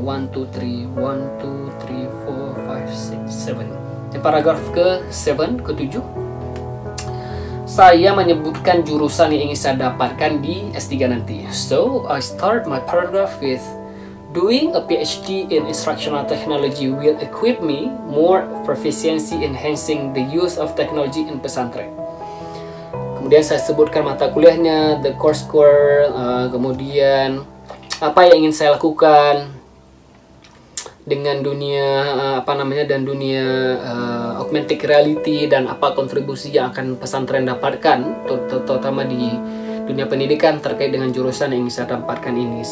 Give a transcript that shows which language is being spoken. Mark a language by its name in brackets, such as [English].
[Indonesian] 1, 2, 3, 4, 5, 6, 7. Di paragraf ke-7, ke-7, saya menyebutkan jurusan yang ingin saya dapatkan di S3 nanti. [English] So, I start my paragraph with doing a PhD in instructional technology will equip me more proficiency enhancing the use of technology in pesantren. [Indonesian] Kemudian saya sebutkan mata kuliahnya, the course kemudian apa yang ingin saya lakukan dengan dunia dunia augmented reality, dan apa kontribusi yang akan pesantren dapatkan terutama di dunia pendidikan terkait dengan jurusan yang ingin saya dapatkan ini.